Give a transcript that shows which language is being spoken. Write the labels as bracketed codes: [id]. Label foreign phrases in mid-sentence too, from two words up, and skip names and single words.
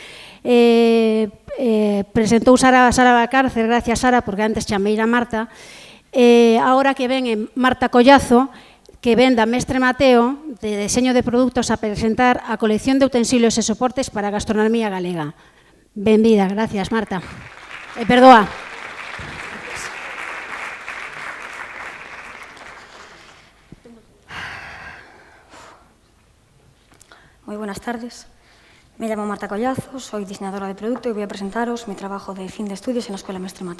[gl] Presentou Sara Valcárcer, gracias Sara, porque antes chamei a Marta. Agora que ven Marta Collazo, que ven da Mestre Mateo, de deseño de produtos, a presentar a colección de utensilios e soportes para a gastronomía galega. Benvida, gracias Marta. Perdoa. [es] Muy buenas tardes. Me llamo Marta Collazo, soy diseñadora de producto y voy a presentaros mi trabajo de fin de estudios en la Escuela Mestre Mateo.